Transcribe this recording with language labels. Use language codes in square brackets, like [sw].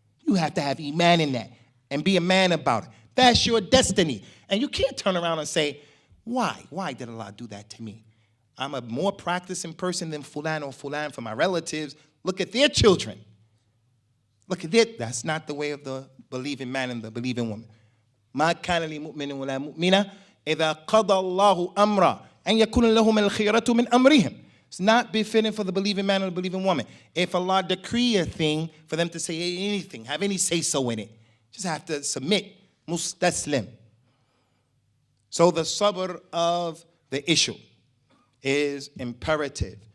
[en] You have to have iman in that and be a man about it. That's your destiny. And you can't turn around and say, why? Why did Allah do that to me? I'm a more practicing person than fulan or fulan for my relatives. Look at their children. Look at it. That's not the way of the believing man and the believing woman. [ar] ما كان لمؤمن ولا مؤمنة إذا قضى الله أمرا أن يكون لهم الخيرة من أمرهم. [en] It's not befitting for the believing man or the believing woman. If Allah decree a thing, for them to say anything, have any say-so in it, just have to submit. Mustaslim. So the sabr of the issue is imperative.